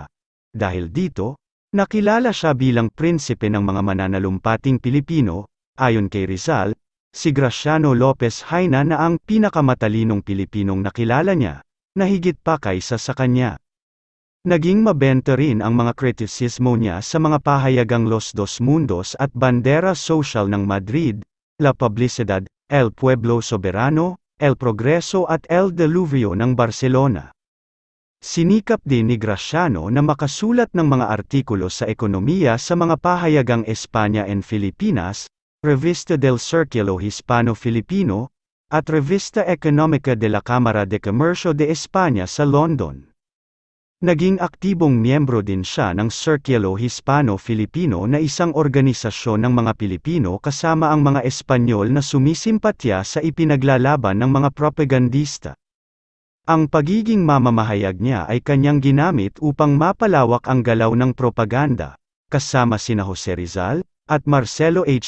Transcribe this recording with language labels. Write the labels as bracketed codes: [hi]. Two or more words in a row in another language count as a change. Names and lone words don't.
[tl] Dahil dito, nakilala siya bilang prinsipe ng mga mananalumpating Pilipino, ayon kay Rizal, si Graciano Lopez Haina na ang pinakamatalinong Pilipinong nakilala niya, na higit pa kaysa sa kanya. Naging mabenta rin ang mga kritisismo niya sa mga pahayagang Los Dos Mundos at Bandera Social ng Madrid, La Publicidad, El Pueblo Soberano, El Progreso at El Diluvio ng Barcelona. Sinikap din ni Graciano na makasulat ng mga artikulo sa ekonomiya sa mga pahayagang España en Filipinas, Revista del Círculo Hispano-Filipino, at Revista Económica de la Cámara de Comercio de España sa London. Naging aktibong miyembro din siya ng Círculo Hispano-Filipino na isang organisasyon ng mga Pilipino kasama ang mga Espanyol na sumisimpatya sa ipinaglalaban ng mga propagandista. Ang pagiging mamamahayag niya ay kanyang ginamit upang mapalawak ang galaw ng propaganda, kasama sina Jose Rizal at Marcelo H.